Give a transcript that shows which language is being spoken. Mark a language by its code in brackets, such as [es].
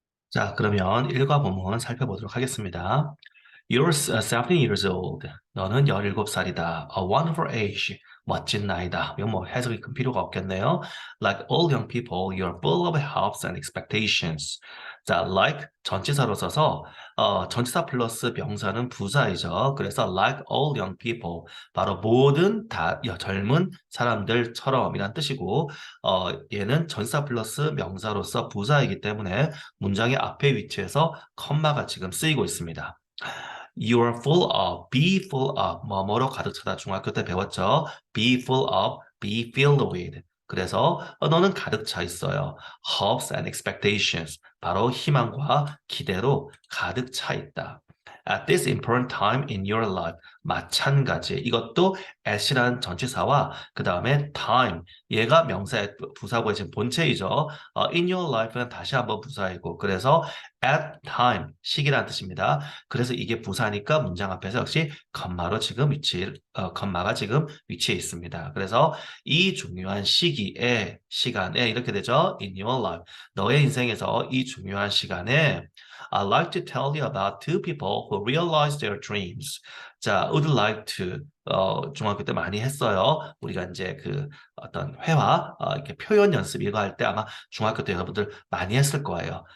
[ko] 자, 그러면 일과 본문 살펴보도록 하겠습니다. [en] You're 17 years old. [ko] 너는 17살이다. [en] A wonderful age. [ko] 멋진 나이다. 이건 뭐 해석이 큰 필요가 없겠네요. [en] Like all young people, you're full of hopes and expectations. [ko] 자, like 전치사로 써서 전치사 플러스 명사는 부사이죠. 그래서 [en] like all young people, [ko] 바로 모든 젊은 사람들처럼이란 뜻이고 얘는 전치사 플러스 명사로서 부사이기 때문에 문장의 앞에 위치해서 컴마가 지금 쓰이고 있습니다. [en] You are full of, be full of, [ko] 뭐뭐로 가득 차다. 중학교 때 배웠죠? [en] Be full of, be filled with. [ko] 그래서 너는 가득 차 있어요. [en] Hopes and expectations. [ko] 바로 희망과 기대로 가득 차 있다. [en] At this important time in your life. [ko] 마찬가지. 이것도 at이라는 전치사와 그 다음에 time. 얘가 명사의 부사고의 지금 본체이죠. [en] in your life [ko] 는 다시 한번 부사이고. 그래서 at time. 시기라는 뜻입니다. 그래서 이게 부사니까 문장 앞에서 역시 컴마가 지금 위치해 있습니다. 그래서 이 중요한 시간에 이렇게 되죠. [en] In your life. [ko] 너의 인생에서 이 중요한 시간에 [en] I'd like to tell you about two people who realized their dreams. [ko] 자, would like to 중학교 때 많이 했어요. 우리가 이제 그 어떤 회화 이렇게 표현 연습 이거 할 때 아마 중학교 때 여러분들 많이 했을 거예요.